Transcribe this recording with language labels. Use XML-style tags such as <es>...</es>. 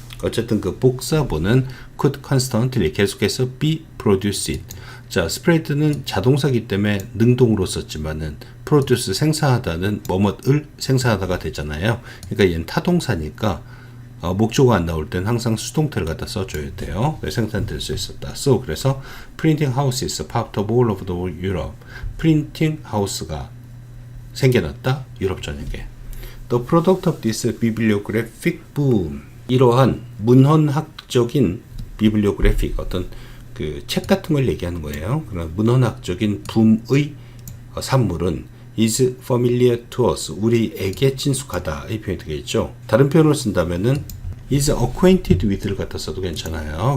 <ko>어쨌든 그 복사본은</ko> <en>could constantly</en> <ko>계속해서</ko> <en>be produced.</en> <ko>자, spread는 자동사기 때문에 능동으로 썼지만은 produce 생산하다는 뭐뭇을 생산하다가 되잖아요. 그러니까 얘는 타동사니까 목조가 안 나올 땐 항상 수동태를 갖다 써줘야 돼요. 생산될 수 있었다.</ko> <en>So,</en> <ko>그래서</ko> <en>printing houses popped up all over the Europe.</en> <ko>printing house가 생겨났다. 유럽 전역에.</ko> <en>The product of this bibliographic boom.</en> <ko>이러한 문헌학적인 bibliographic, 어떤 그 책 같은 걸 얘기하는 거예요. 그런 문헌학적인 붐의 산물은</ko> <en>is familiar to us,</en> <ko>우리에게 친숙하다 이 표현이 되겠죠. 다른 표현을 쓴다면은</ko> <en>is acquainted with</en> <ko>를 갖다 써도 괜찮아요.</ko>